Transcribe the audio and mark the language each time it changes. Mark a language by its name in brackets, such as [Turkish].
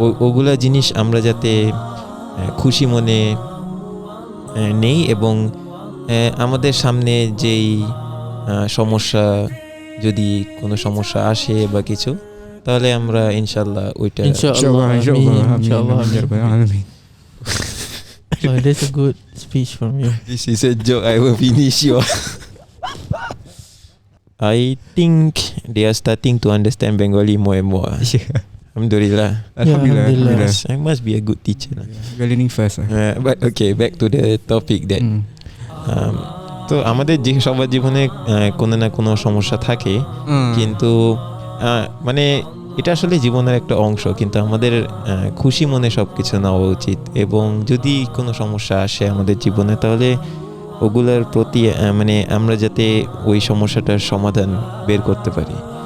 [Bangla] ওগুলা জিনিস আমরা যাতে খুশি মনে নেই, এবং আমাদের সামনে যেই সমস্যা, যদি কোনো সমস্যা আসে বা কিছু, তাহলে আমরা ইনশাআল্লাহ ওইটা [Arabic] ইনশাআল্লাহ। [English] Oh, that's a good speech from you. This is a joke. I will finish you. I think they are starting to understand Bengali more and more. [Arabic] Alhamdulillah. Alhamdulillah. [English] I must be a good teacher. We're learning fast. But okay, back to the topic that [Bangla] তো আমাদের যে সবার জীবনে কোনো না কোনো সমস্যা থাকে, কিন্তু মানে এটা আসলে জীবনের একটা অংশ, কিন্তু আমাদের খুশি মনে সবকিছু নেওয়া উচিত, এবং যদি কোনো সমস্যা আসে আমাদের জীবনে, তাহলে ওগুলোর প্রতি মানে আমরা যাতে ওই সমস্যাটার সমাধান বের করতে পারি।